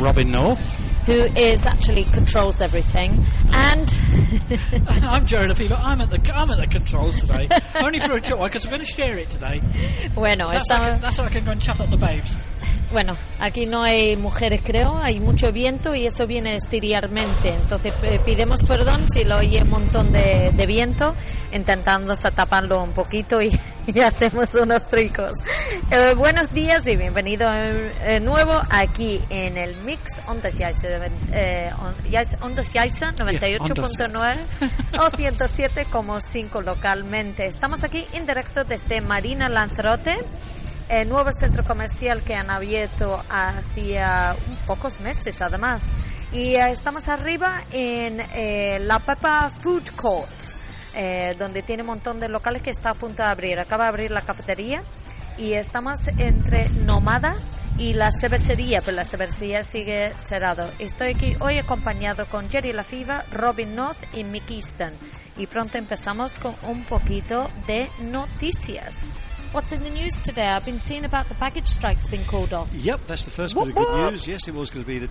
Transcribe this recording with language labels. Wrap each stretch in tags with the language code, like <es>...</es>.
<en>Robin North. Who is actually controls everything. And... I'm Jerry Lefebvre. I'm at the controls today. Only for a short while, because I'm going to share it today.</en> <es>Bueno,</es> <en>that's how I can go and chat up the babes.</en> <es>Bueno, aquí no hay mujeres, creo. Hay mucho viento y eso viene exteriormente. Entonces, pidemos perdón si lo oye un montón de viento, intentando taparlo un poquito y hacemos unos tricos. Buenos días y bienvenido nuevo aquí en el Mix Ondas Jaisa 98.9 o 107.5 localmente. Estamos aquí en directo desde Marina Lanzarote, el nuevo centro comercial que han abierto hacía pocos meses, además. Y estamos arriba en la Papa Food Court, donde tiene un montón de locales que está a punto de abrir. Acaba de abrir la cafetería y estamos entre Nomada y la cervecería, pero la cervecería sigue cerrado. Estoy aquí hoy acompañado con Jerry Lefebvre, Robin North y Mick Easton. Y pronto empezamos con un poquito de noticias.</es> <en>What's in the news today? I've been seeing about the package strikes being called off. Yep, that's the first bit of good news. Yes, it was going to be the 26th.</en>